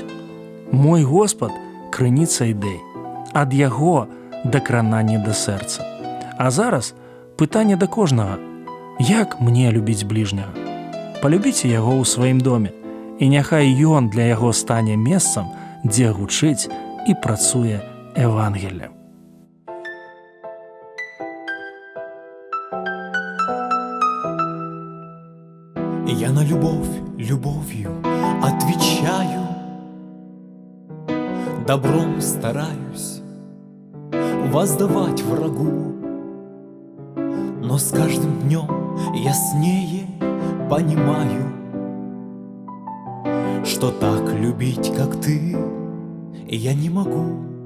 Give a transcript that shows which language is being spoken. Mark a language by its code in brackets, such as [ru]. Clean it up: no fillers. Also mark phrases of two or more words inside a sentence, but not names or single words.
[be] Мой Господ – крыніца ідэй. Ад яго дакрананне да сэрца. А зараз пытанне да кожнага. Як мне любіць бліжняга? Палюбіце яго ў сваім доме, і няхай ён для яго стане месцам, дзе гучыць і працуе Евангелие. [ru] Я на любовь любовью отвечаю, добром стараюсь воздавать врагу, но с каждым днем яснее понимаю, что так любить, как ты, я не могу.